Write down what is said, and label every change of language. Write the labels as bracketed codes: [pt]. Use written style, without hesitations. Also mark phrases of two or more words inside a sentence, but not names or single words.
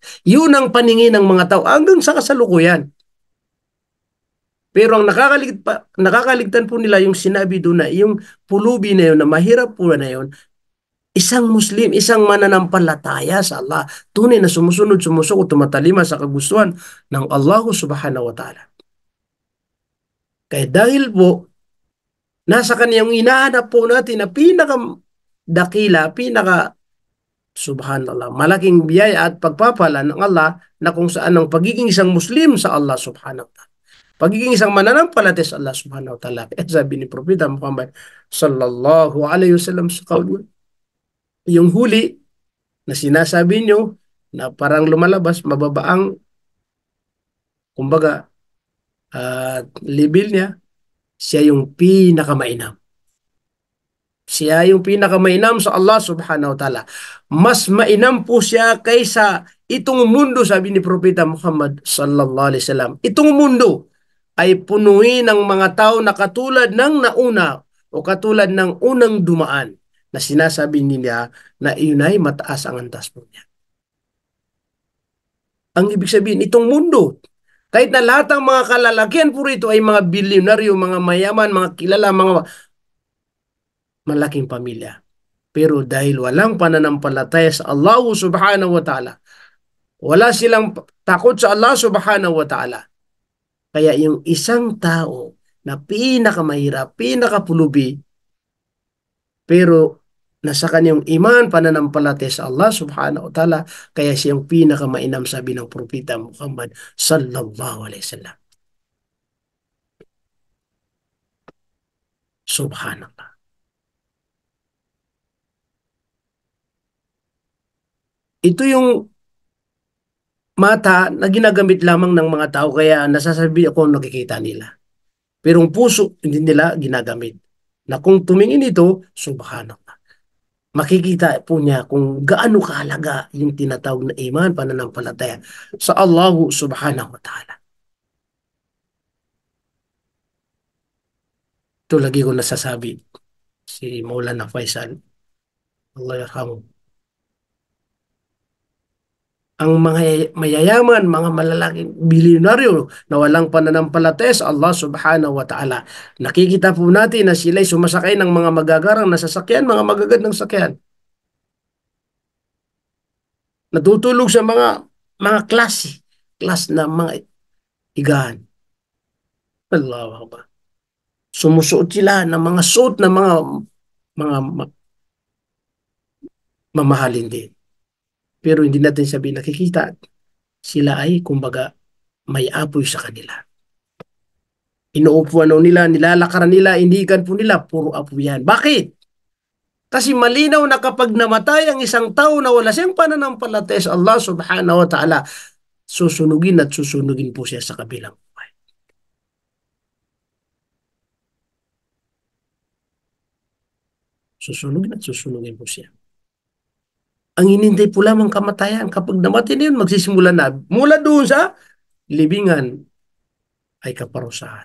[tl] Yun ang paningin ng mga tao hanggang sa kasalukuyan. Pero ang nakakaligtan po nila yung sinabi doon na yung pulubi na yun, na mahirap po na yun, isang Muslim, isang mananampalataya sa Allah, tunay na sumusunod, sumusukot, tumatalima sa kagustuhan ng [ar] الله سبحانه وتعالى. [tl] Kaya dahil po, nasa kaniyang inahanap po natin na pinaka-dakila, subhanallah, malaking biyaya at pagpapala ng Allah na kung saan ang pagiging isang Muslim sa [ar] الله سبحانه وتعالى [tl] pagiging isang mananampalataya sa [ar] الله سبحانه وتعالى. [tl] Kaya sabi ni Propeta Muhammad [ar] صلى الله عليه وسلم [tl] sa kaul, yung huli na sinasabi nyo na parang lumalabas, mababaang, kumbaga, level niya, siya yung pinakamainam. Siya yung pinakamainam sa [ar] الله سبحانه وتعالى. [tl] Mas mainam po siya kaysa itong mundo, sabi ni Propeta Muhammad [ar] صلى الله عليه وسلم. [tl] Itong mundo ay punuin ng mga tao na katulad ng nauna o katulad ng unang dumaan na sinasabi niya na iyon ay mataas ang antas po niya. Ang ibig sabihin, itong mundo, kahit na lahat ng mga kalalakihan po rito ay mga bilyonaryo, mga mayaman, mga kilala, mga malaking pamilya. Pero dahil walang pananampalataya sa [ar] الله سبحانه وتعالى, [tl] wala silang takot sa [ar] الله سبحانه وتعالى, [tl] kaya yung isang tao na pinakamahirap, pinakapulubi, pero nasa kanyang iman, pananampalataya sa [ar] الله سبحانه وتعالى, [tl] kaya siyang pinakamainam, sabi ng Propeta Muhammad [ar] صلى الله عليه وسلم. [tl] Subhanallah. Ito yung mata na ginagamit lamang ng mga tao, kaya nasasabi ako nakikita nila. Pero ang puso, hindi nila ginagamit. Na kung tumingin ito, subhanallah, makikita po niya kung gaano kahalaga yung tinatawag na iman, pananampalataya sa [ar] الله سبحانه وتعالى. [tl] Ito lagi ko nasasabi, si Maulana Faisal, [ar] الله يرحمه, [tl] ang mga mayayaman, mga malalaking bilyonaryo na walang pananampalataya sa [ar] الله سبحانه وتعالى, [tl] nakikita po natin na sila'y sumasakay ng mga magagarang na sasakyan, mga magagandang sakyan. Natutulog sa mga class na mga higaan. [ar] الله أكبر. [tl] Sumusuot sila ng mga suit na mga mamahalin din. Pero hindi natin sabihin nakikita, sila ay kumbaga may apoy sa kanila. Inuupuan nila, nilalakaran nila, indigan po nila, puro apoy yan. Bakit? Kasi malinaw na kapag namatay ang isang tao na wala siyang pananampalataya sa [ar] الله سبحانه وتعالى, [tl] susunugin at susunugin po siya sa kabilang buhay. Susunugin at susunugin po siya. Ang hinintay po lamang kamatayan. Kapag namatay na yun, magsisimula na. Mula doon sa libingan ay kaparusahan.